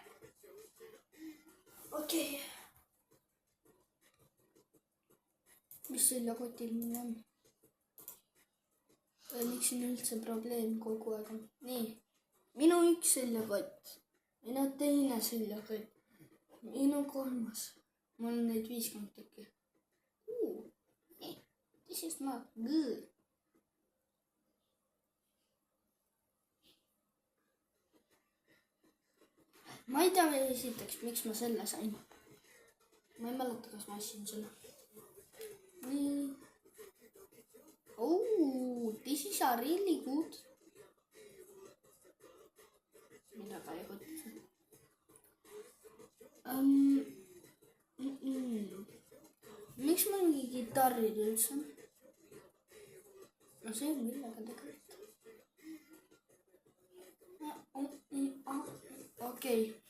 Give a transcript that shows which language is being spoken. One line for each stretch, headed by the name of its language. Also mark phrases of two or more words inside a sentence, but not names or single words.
Estonian: okei. mis seljakotil mul on? miks siin üldse probleem kogu aeg on? nii, minu üks seljakott, minu teine seljakott, minu kolmas. mul on neid 50 tükki.
English: This is not good.
Estonian: ma ei tea esiteks, miks ma selle sain. ma ei mäleta, kas ma ostsin selle. nii.
English: This is a really good.
Estonian: mida ka ei kutsu. miks mul mingi kitarrid üldse on? no see on millega tegelikult. okei.